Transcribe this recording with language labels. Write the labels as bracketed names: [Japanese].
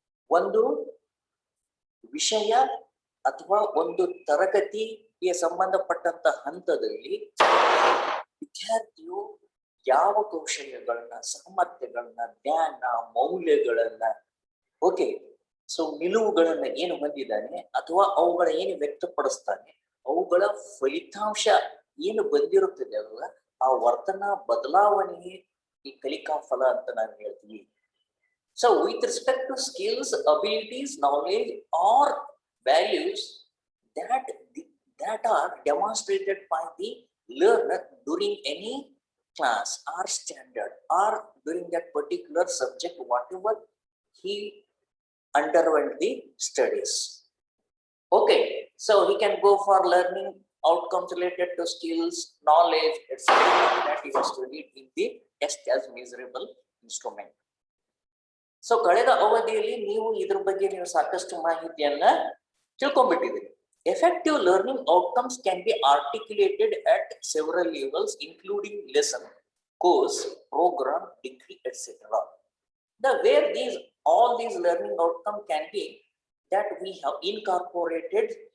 [Kannada] ಒಂದು ವಿಷಯ ಅಥವಾ ಒಂದು ತರಗತಿಗೆ ಸಂಬಂಧಪಟ್ಟಂತ ಹಂತದಲ್ಲಿ ವಿದ್ಯಾರ್ಥಿಯು ಯಾವ ಕೌಶಲ್ಯಗಳನ್ನ, ಸಾಮರ್ಥ್ಯಗಳನ್ನ, ಜ್ಞಾನ, ಮೌಲ್ಯಗಳನ್ನ, ಓಕೆ, ಸೊ ನಿಲುವುಗಳನ್ನ ಏನು ಹೊಂದಿದ್ದಾನೆ ಅಥವಾ ಅವುಗಳ ಏನು ವ್ಯಕ್ತಪಡಿಸ್ತಾನೆ, ಅವುಗಳ ಫಲಿತಾಂಶ ಏನು ಬಂದಿರುತ್ತದೆ ಅಲ್ವ, ಆ ವರ್ತನಾ ಬದಲಾವಣೆಯೇ ಈ ಕಲಿಕಾ ಫಲ ಅಂತ ನಾನು ಹೇಳ್ತೀವಿ. [English] So with respect to skills, abilities, knowledge or values that are demonstrated by the learner during any class or standard or during that particular subject, whatever he underwent the studies. Okay, so he can go for learning outcomes related to skills, knowledge, etc. that he has studied in the test as measurable instrument. [Kannada] So ಕಳೆದ ಅವಧಿಯಲ್ಲಿ ನೀವು ಇದ್ರ ಬಗ್ಗೆ ನೀವು ಸಾಕಷ್ಟು ಮಾಹಿತಿಯನ್ನ ತಿಳ್ಕೊಂಡ್ಬಿಟ್ಟಿದ್ದೀರಿ. [English] Effective learning outcomes can be articulated at several levels, including lesson, course, program, degree, etc. The where all these learning outcomes can be that we have incorporated.